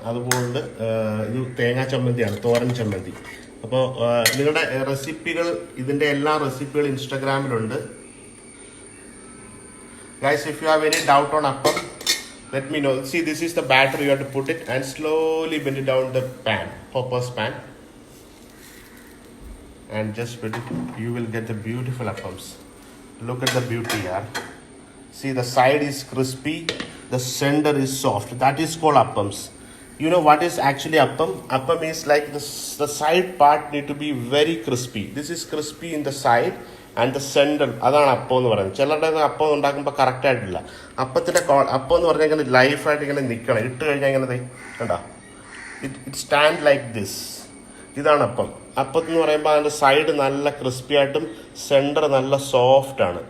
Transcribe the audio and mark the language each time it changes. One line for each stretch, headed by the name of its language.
Malayalam: അതുകൊണ്ട് ഇത് തേങ്ങാ ചമ്മന്തിയാണ്, തോരൻ ചമ്മന്തി. അപ്പോൾ നിങ്ങളുടെ റെസിപ്പികൾ, ഇതിന്റെ എല്ലാ റെസിപ്പികളും ഇൻസ്റ്റാഗ്രാമിലുണ്ട്.
English: Guys, if you have any doubt on appam, let me know. See, this is the batter. You have to put it and slowly bend it down the pan, Popper's pan, and just put it. You will get the beautiful appams. Look at the beauty here. See, the side is crispy, the center is soft. That is called appams. You know what is actually appam? Appam is like the side part need to be very crispy. This is crispy in the side. And the center,
Malayalam: അതാണ് അപ്പം എന്ന് പറയുന്നത്. ചിലരുടെ അപ്പം ഉണ്ടാക്കുമ്പോൾ correct ആയിട്ടില്ല. അപ്പത്തിൻ്റെ അപ്പം എന്ന് പറഞ്ഞാൽ ഇങ്ങനെ ലൈഫായിട്ട് ഇങ്ങനെ നിൽക്കണം. ഇട്ട് കഴിഞ്ഞാൽ ഇങ്ങനെ കണ്ടോ,
English: It stand like this.
Malayalam: ഇതാണ് അപ്പം. അപ്പം എന്ന് പറയുമ്പോൾ അതിൻ്റെ സൈഡ് നല്ല ക്രിസ്പി ആയിട്ടും സെൻറ്റർ നല്ല സോഫ്റ്റ് ആണ്.